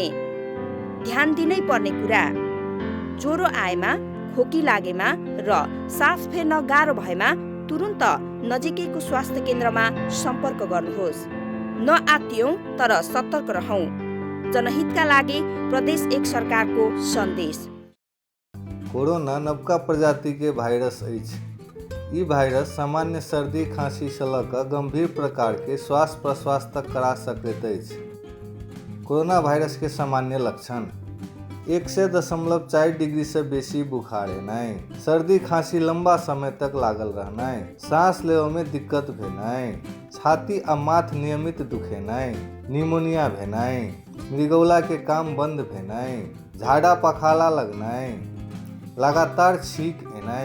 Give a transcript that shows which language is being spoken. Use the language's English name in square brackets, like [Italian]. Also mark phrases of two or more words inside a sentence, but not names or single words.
[Nepali] ध्यान दिनै पर्ने कुरा, ज्वरो आएमा, खोकी लागेमा र सास फेर्न गाह्रो भएमा तुरुन्त नजिकैको स्वास्थ्य केन्द्रमा सम्पर्क गर्नुहोस्। नआत्तियौं तर सतर्क रहौं। जनहितका लागि प्रदेश 1 सरकारको सन्देश। [Maithili] कोरोना नवका प्रजाति के भाइरस अछि। ई भाइरस सामान्य सर्दी खांसी से लऽ कऽ गंभीर प्रकार के श्वास प्रश्वास तक करा सकैत अछि। कोरोना वायरस के सामान्य लक्षण 100.4 डिग्री से बेसी बुखार हेनाइ, सर्दी खांसी लंबा समय तक लागल रहनाइ, सांस लेबऽ में दिक्कत भेनाइ, छाती आ माथ नियमित दुखेनाइ, निमोनिया भेनाइ, मृगौला के काम बंद भेनाइ, झाड़ा पखाला लगनाइ, लगातार छींक एनाइ।